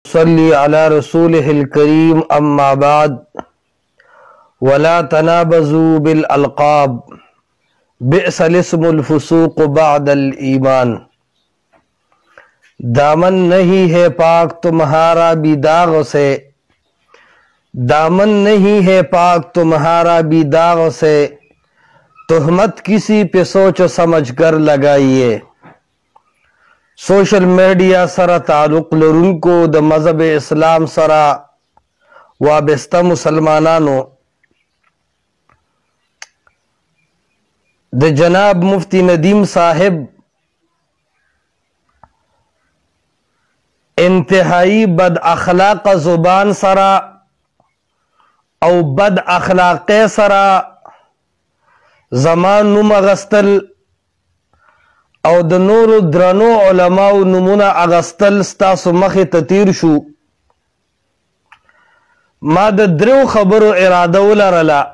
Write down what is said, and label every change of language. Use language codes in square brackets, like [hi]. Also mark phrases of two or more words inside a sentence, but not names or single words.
[ar] صلی علی رسولہ الکریم اما بعد ولا تنابزوا بالالقاب بئس الاسم الفسوق بعد الایمان۔ [ur] دامن نہیں ہے پاک تمہارا بھی داغ سے، دامن نہیں ہے پاک تمہارا بھی داغ سے، تہمت کسی پہ سوچ سمجھ کر لگائیے۔ [ps] سوشل میڈیا سره تعلق لرونکو د مذهب اسلام سره وابسته مسلمانانو د جناب مفتی ندیم صاحب انتہائی بد اخلاق زبان سره او بد اخلاق سره زمان نوم اغستل او د نورو درنو علماء نمونه اغستل ستاسو مخې ته تیر شو. ما د درو خبرو اراده ولرله.